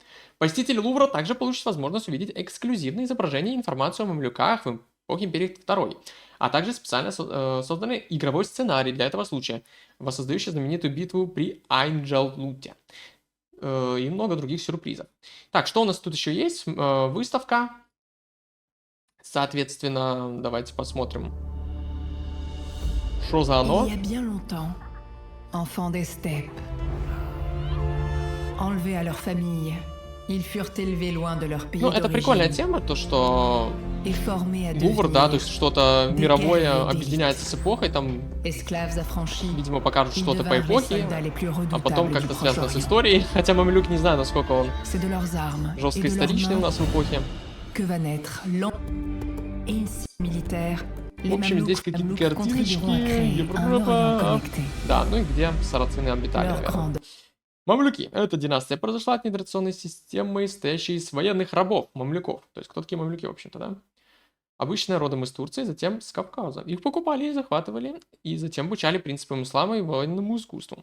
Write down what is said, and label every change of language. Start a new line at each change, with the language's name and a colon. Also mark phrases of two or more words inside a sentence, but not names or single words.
Russian: Посетители Лувра также получат возможность увидеть эксклюзивные изображения и информацию о мамлюках в эпохе Империи 2, а также специально созданный игровой сценарий для этого случая, воссоздающий знаменитую битву при Айнджалуте и много других сюрпризов. Так, что у нас тут еще есть? Выставка. Соответственно, давайте посмотрим, что за
French: Il y
Russian: оно.
French: a bien longtemps, enfants des steppes, enlevés à leur famille, ils furent élevés loin de leur pays
Russian: Ну, это прикольная
French: d'origine
Russian: тема, то, что
French: et formés à
Russian: Лувр, да, то
French: devenir
Russian: есть что-то
French: des
Russian: мировое
French: guerriers
Russian: объединяется с
French: d'élite.
Russian: эпохой, там,
French: Esclaves affranchis,
Russian: видимо, покажут
French: ils
Russian: что-то по
French: devinrent les
Russian: эпохе,
French: soldats les plus
Russian: а потом
French: redoutables du
Russian: как-то связано с
French: Proche-Orient.
Russian: историей. Хотя Мамилюк не знаю, насколько он
French: C'est de leurs armes et
Russian: жестко
French: de leurs
Russian: историчный у
French: mains
Russian: нас в эпохе.
French: que va naître et ici militaire.
Russian: В
French: Les
Russian: общем, здесь
French: Mamelouks
Russian: какие-то
French: contribueront à
Russian: картиночки,
French: créer un Orient
Russian: Европа.
French: connecté.
Russian: Да, ну и где сарацины обитали,
French: Leur
Russian: наверное.
French: grande
Russian: Мамлюки. Эта династия произошла от нетрадиционной системы, состоящей из военных рабов, мамлюков. То есть кто такие мамлюки, в общем-то, да? Обычно родом из Турции, затем с Кавказа. Их покупали и захватывали, и затем обучали принципам ислама и военному искусству.